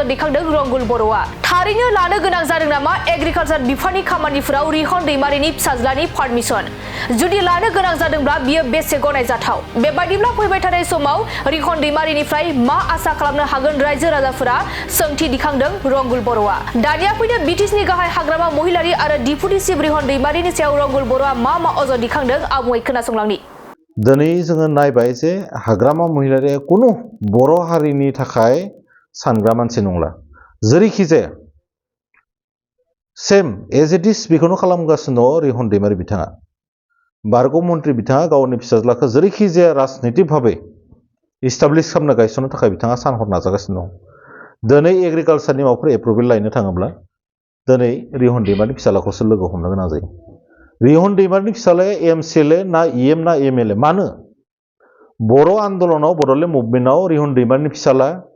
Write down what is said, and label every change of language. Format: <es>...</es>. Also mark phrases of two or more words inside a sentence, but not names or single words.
<brx>दैखांदों रंगुल बर'आ थारैनो लानो गोनां जादों नामा एग्रिकालचार बिफाननि खामानिफोराव रिहन दैमारिनि फिसाज्लानि पारमिसन जुदि लानो गोनां जादोंब्ला बियो बेसे गनायजाथाव बेबायदिब्ला फैबाय थानाय समाव रिहन दैमारिनिफ्राय मा आसा खालामनो हागोन रायजो राजाफोरा सोंथि दिखांदों रंगुल बर'आ दानिया फैनो बिटिसिनि गाहाय हाग्रामा महिलारि आरो डिपुटि चिफ रिहन दैमारिनि सायाव रंगुल बर'आ मा अजद दिखांदों आबुङै खोनासंलांनि दिनै जोङो नायबाय जे हाग्रामा महिलारिया कुनु बर' हारिनि थाखाय सानग्रा मानसि नंला जेरैखि जाया</brx> <en>same as it</en> <brx>इज बेखौनो खालामगासिनो दङ रिहन दैमारि बिथाङा बारग' मन्त्रि बिथाङा गावनि फिसाज्लाखौ जेरैखि जाया राजनितिक भाबै इस्टाब्लिश खालामनो गायसननो थाखाय बिथाङा सान हर नाजागासिनो दं दिनै एग्रिकालचारनि माबाफोर एप्रुभेल लायनो थाङोब्ला दिनै रिहन दैमारिनि फिसाज्लाखौसो लोगो हमनो गोनां जायो रिहन दैमारिनि फिसाज्लाया एमसिएलए ना इएम ना एमएलए मानो बर' आन्दलनाव बड'लेण्ड मुभमेन्टआव रिहन दैमारिनि फिसाज्ला</brx>